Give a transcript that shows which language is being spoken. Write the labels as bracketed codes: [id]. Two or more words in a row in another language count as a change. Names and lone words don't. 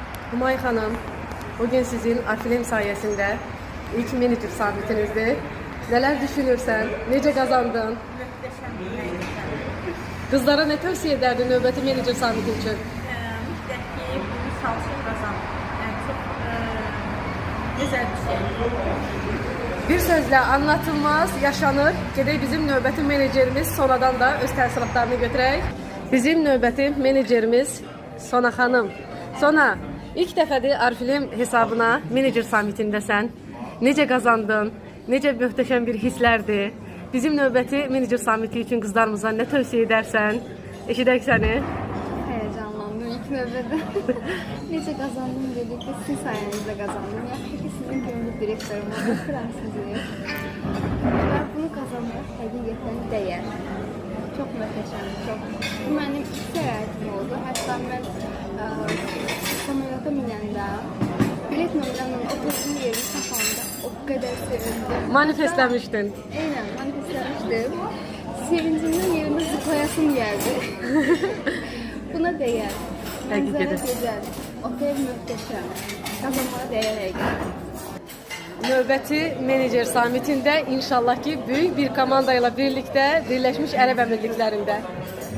[tr] Humay Hanım, bugün sizin Arfilm sayesinde ilk menajer samitinizdi. Neler düşünürsen, nece kazandın? Kızlara ne tavsiye ederdin növbəti menajer samiti için? [az] Mütləq ki, bunu çalışıb qazan. Yəni çox gözəl bir şey. [tr] Bir sözle anlatılmaz, yaşanır. [az] Gedək bizim növbəti menajerimiz Sona'dan da öz təəssüratlarını götürək. Bizim növbəti menajerimiz Sona Hanım. Sona, ilk dəfədir Arfilm hesabına menajer samitindəsən. Necə qazandın? Necə möhtəşəm bir hisslərdir? Bizim növbəti [tr] menajer samiti için kızlarımıza ne tavsiye edersen? [az] Eşidək səni. Heyecanlandım ilk növbədə. Necə qazandım dedikdə [tr] sizin sayenizde kazandım. [az] Yaxşı ki sizin gönüllü direktörüm var. Bakıram sizi. Və bunu kazanmaq həqiqətən dəyər. Çox möhtəşəmdir, çox. Bu mənim ilk səyahətim oldu. Hətta mən samolyota minəndə bilet nömrəmlə oturduğum yerini tapanda o qədər sevindim. Manifestləmişdin. [tr] Aynen, manifestləmişdim. Sevincimden yerinde zıplayasım geldi. Buna değer. Manzara Hakikaten. güzel. Otel möhtəşəm. Kazanmaya değer həqiqətən. [az] Növbəti menajer samitində inşallah ki [tr] büyük bir komandayla birlikte [az] Birleşmiş Ərəb Əmirliklərində.